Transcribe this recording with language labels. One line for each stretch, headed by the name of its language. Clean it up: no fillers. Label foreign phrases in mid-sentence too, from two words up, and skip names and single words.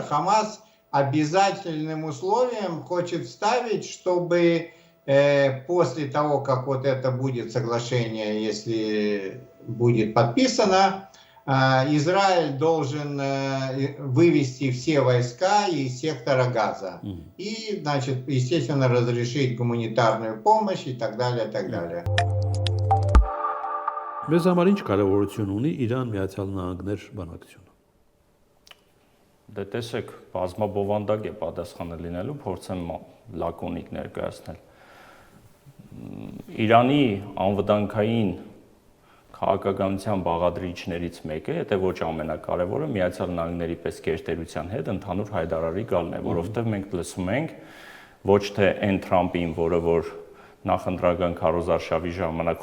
Russian: Хамас обязательным условием хочет вставить, чтобы после того, как вот это будет соглашение, если будет подписано, Израиль должен вывести все войска из сектора Газа. И, значит, естественно, разрешить гуманитарную помощь и так далее, и так далее.
Armenian: Մեզ համար ինչ կարևորություն ունի Իրան-Միացյալ Նահանգներ բանակցությունը։ Դե տեսեք, բազմաբովանդակ է պատասխանը լինելու, փորձեմ լակոնիկ ներկայացնել։ Իրանի անվտանգային քաղաքականության բաղադրիչներից մեկը, եթե ոչ ամենակարևորը, Միացյալ Նահանգների պես գերտերության հետ ընդհանուր հայտարարի գալն է, որովհետև մենք լսում ենք ոչ թե այն Թրամփին, որը որ նախընտրական քարոզարշավի ժամանակ